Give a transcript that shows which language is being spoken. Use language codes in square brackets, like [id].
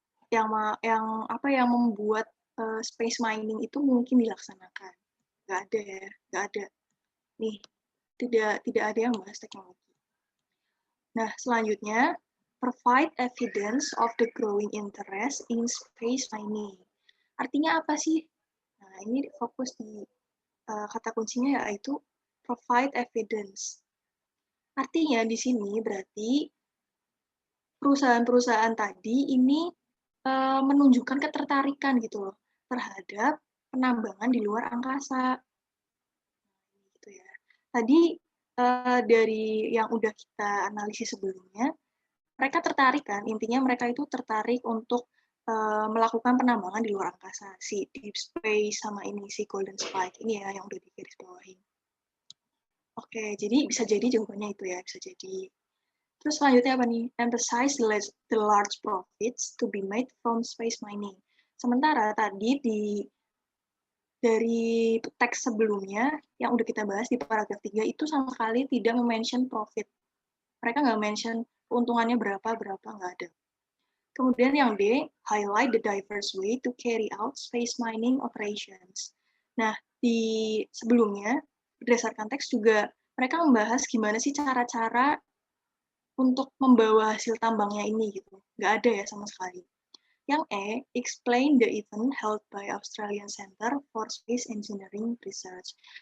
[id] Yang membuat space mining itu mungkin dilaksanakan. Nggak ada ya, nggak ada. Nih, tidak ada yang bahas teknologi. [en] Nah, selanjutnya, provide evidence of the growing interest in space mining. [id] Artinya apa sih? Nah, ini fokus di kata kuncinya yaitu [en] provide evidence. [id] Artinya di sini berarti perusahaan-perusahaan tadi ini menunjukkan ketertarikan gitu loh terhadap penambangan di luar angkasa. Gitu ya. Tadi dari yang udah kita analisis sebelumnya, mereka tertarik kan, intinya mereka itu tertarik untuk melakukan penambangan di luar angkasa, si Deep Space sama ini, si Golden Spike, ini ya yang udah digarisbawahi. Oke, jadi bisa jadi jawabannya itu ya, bisa jadi. Terus selanjutnya apa nih? [en] Emphasize the large profits to be made from space mining. [id] Sementara tadi dari teks sebelumnya yang udah kita bahas di paragraf 3 itu sama sekali tidak mention profit. Mereka nggak mention keuntungannya berapa, nggak ada. Kemudian yang D, [en] highlight the diverse way to carry out space mining operations. [id] Nah, di sebelumnya, berdasarkan teks juga, mereka membahas gimana sih cara-cara untuk membawa hasil tambangnya ini gitu. Nggak ada ya sama sekali. Yang E, [en] explain the event held by Australian Center for Space Engineering Research.